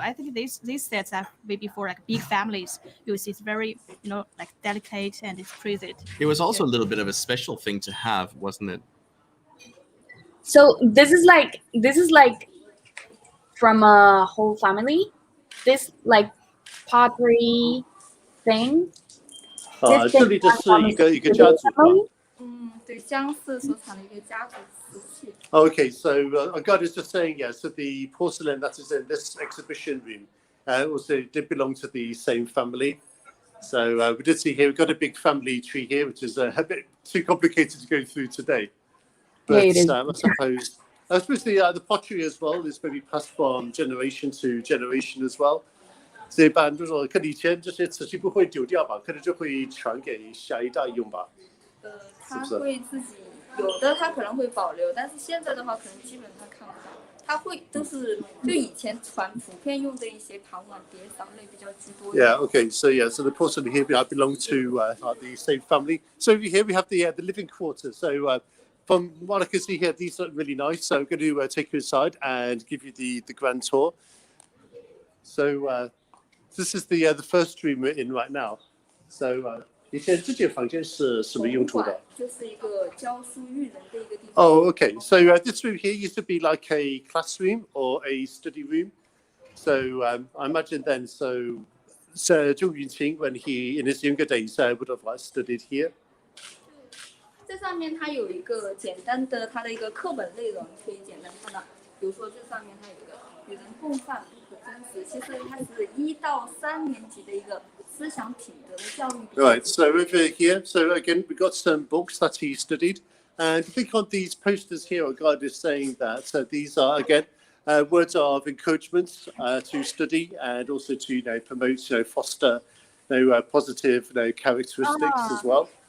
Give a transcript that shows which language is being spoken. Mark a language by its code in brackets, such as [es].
[en] I think these sets are maybe for like big families because it's very, like delicate and it's prized. It was also a little bit of a special thing to have, wasn't it? So this is like from a whole family. This like pottery thing. [zh] 啊，这里的是一个家族吧。对，江氏所产的一个家族瓷器。 [en] Okay, so our guide is just saying, yeah, so the porcelain that is in this exhibition room also did belong to the same family. So we did see here, we've got a big family tree here, which is a bit too complicated to go through today. But Yeah, it is. I suppose the pottery as well is maybe passed from generation to generation as well. [zh] 所以一般就是说，可能以前这些瓷器不会丢掉吧，可能就会传给下一代用吧。他会自己有的，他可能会保留，但是现在的话，可能基本上看不到。他会都是就以前普遍用的一些盘碗碟勺类比较居多。 [en] Yeah. Okay. So so the porcelain here belong to the same family. So over here we have the living quarters. So from what I can see here, these look really nice. So I'm going to take you inside and give you the grand tour. So this is the first room we're in right now. [zh] So 以前这间房间是什么用途的？就是一个教书育人的一个地方。 [en] Oh, okay. So this room here used to be like a classroom or a study room. So I imagine then, so Sir Zhou Yunqing, when he in his younger days would have studied here. [zh] 这上面它有一个简单的它的一个课本内容，可以简单看到。比如说这上面它有一个与人共饭不可分食，其实它是1到3年级的一个思想品德的教育。 [en] Right. So over here, so again we got some books that he studied, and I think on these posters here, our guide is saying that these are again words of encouragement to study and also to promote, foster, positive, characteristics as well.